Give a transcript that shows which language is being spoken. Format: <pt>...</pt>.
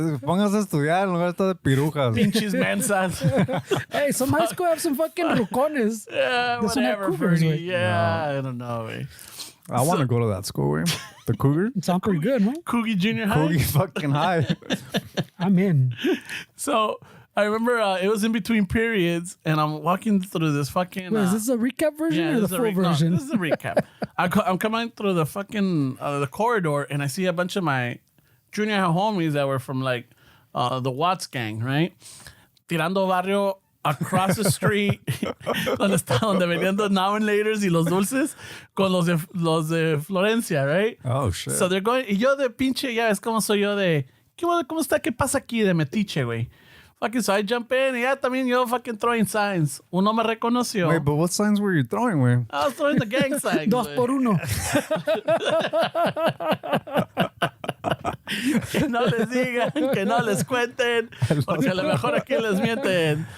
<es>Póngase a estudiar en lugar de estar de pirujas. Pinches mensas.</es> <en>Hey, some high school have some fucking rucones. Yeah, This one had whatever, cougars, Fernie.</en> <es>güey.</es> <en>Yeah, I don't know, güey. I want to go to that school, güey. The Cougar? It sounds pretty good, man. Cougie Junior High. Cougar fucking high. I'm in. So I remember it was in between periods, and I'm walking through this fucking. Wait, is this a recap version or the this is full version? No, this is a recap. I'm coming through the fucking the corridor, and I see a bunch of my junior high homies that were from like the Watts gang, right?</en> <es>Tirando barrio</es> <en>across the street,</en> <es>donde vendían los now and laters y los dulces con los de Florencia, right?</es> <en>Oh, shit. So they're going,</en> <es>y yo de pinche, ya ves cómo soy yo de, ¿cómo está? ¿Qué pasa aquí de metiche, güey? Fucking,</es> <en>so I jump in,</en> <es>y ya también yo</es> <en>fucking throwing signs.</en> <es>Uno me reconoció.</es> <en>Wait, but what signs were you throwing, güey? I was throwing the gang signs.</en> <es>Dos güey. por uno. Que no les digan, que no les cuenten, porque a lo mejor aquí les mienten.</es>